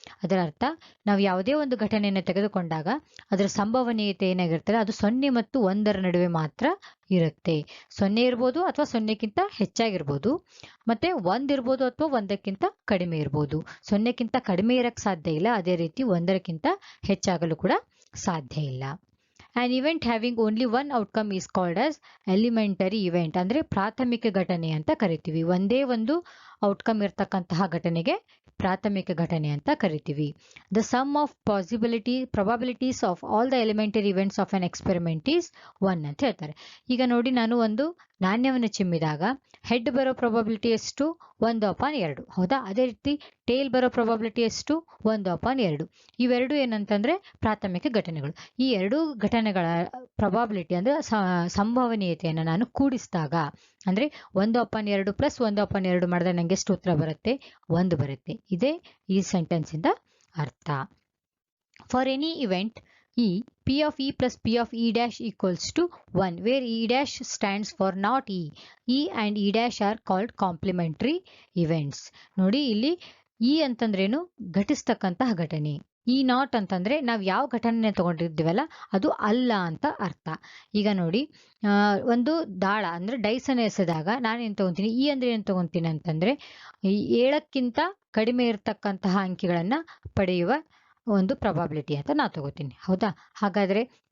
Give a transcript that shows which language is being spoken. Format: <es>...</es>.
<kn>ಅದರ ಅರ್ಥ, ನಾವು ಯಾವುದೇ ಒಂದು ಘಟನೆಯನ್ನು ತೆಗೆದುಕೊಂಡಾಗ ಅದರ ಸಂಭವನೀಯತೆ ಏನಾಗಿರ್ತದೆ ಅದು 0 ಮತ್ತು 1ರ ನಡುವೆ ಮಾತ್ರ ಇರುತ್ತೆ. 0 ಇರ್ಬೋದು ಅಥವಾ 0ಕ್ಕಿಂತ ಹೆಚ್ಚಾಗಿರ್ಬೋದು, ಮತ್ತೆ 1 ಇರ್ಬೋದು ಅಥವಾ 1ಕ್ಕಿಂತ ಕಡಿಮೆ ಇರ್ಬೋದು. 0ಕ್ಕಿಂತ ಕಡಿಮೆ ಇರಕ್ ಸಾಧ್ಯ ಇಲ್ಲ, ಅದೇ ರೀತಿ 1ಕ್ಕಿಂತ ಹೆಚ್ಚಾಗಲು ಕೂಡ ಸಾಧ್ಯ ಇಲ್ಲ.</kn> <en>An event having only one outcome is called as elementary event.</en> <kn>ಅಂದ್ರೆ ಪ್ರಾಥಮಿಕ ಘಟನೆ ಅಂತ ಕರಿತೀವಿ. ಒಂದೇ ಒಂದು ಔಟ್ಕಮ್ ಇರ್ತಕ್ಕಂತಹ ಘಟನೆಗೆ ಪ್ರಾಥಮಿಕ ಘಟನೆ ಅಂತ ಕರಿತೀವಿ.</kn> <en>the sum of probabilities of all the elementary events of an experiment is 1</en> <kn>ಅಂತ ಹೇಳ್ತಾರೆ. ಈಗ ನೋಡಿ, ನಾನು ಒಂದು ನಾಣ್ಯವನ್ನು ಚಿಮ್ಮಿದಾಗ ಹೆಡ್ ಬರೋ ಪ್ರೊಬಬಿಲಿಟಿ ಎಷ್ಟು? 1/2, ಹೌದಾ? ಅದೇ ರೀತಿ ಟೇಲ್ ಬರೋ ಪ್ರೊಬಬಿಲಿಟಿ ಎಷ್ಟು? 1/2. ಇವೆರಡು ಏನಂತಂದ್ರೆ ಪ್ರಾಥಮಿಕ ಘಟನೆಗಳು. ಈ ಎರಡೂ ಘಟನೆಗಳ ಪ್ರೊಬಬಿಲಿಟಿ ಅಂದ್ರೆ ಸಂಭವನೀಯತೆಯನ್ನು ನಾನು ಕೂಡಿಸಿದಾಗ ಅಂದ್ರೆ 1/2 ಪ್ಲಸ್ 1/2 ಮಾಡಿದ್ರೆ ನಂಗೆ ಎಷ್ಟು ಉತ್ತರ ಬರುತ್ತೆ? 1 ಬರುತ್ತೆ. ಇದೇ ಈ ಸೆಂಟೆನ್ಸ್ ಇಂದ ಅರ್ಥ.</kn> <en>For any event E, P of E plus P of E dash equals to 1, where E dash stands for not E. E and E dash are called complementary events.</en> <kn>ನೋಡಿ, ಇಲ್ಲಿ E ಅಂತಂದ್ರೇನು? ಘಟಿಸ್ತಕ್ಕಂತಹ ಘಟನೆ. E not ಅಂತಂದ್ರೆ ನಾವು ಯಾವ ಘಟನೆ ತಗೊಂಡಿದ್ದೀವಲ್ಲ ಅದು ಅಲ್ಲ ಅಂತ ಅರ್ಥ. ಈಗ ನೋಡಿ, ಒಂದು ದಾಳ ಅಂದ್ರೆ ಡೈಸ್ ಅನ್ನು ಎಸೆದಾಗ ನಾನೇನ್ ತಗೊಂತೀನಿ? E ಅಂದ್ರೆ ಏನ್ ತಗೊಂತೀನಿ ಅಂತಂದ್ರೆ 7ಕ್ಕಿಂತ ಕಡಿಮೆ ಇರತಕ್ಕಂತಹ ಅಂಕಿಗಳನ್ನ ಪಡೆಯುವ ಒಂದು ಪ್ರೊಬಬಿಲಿಟಿ ಅಂತ ನಾ ತಗೋತೀನಿ, ಹೌದಾ? ಹಾಗಾದ್ರೆ</kn>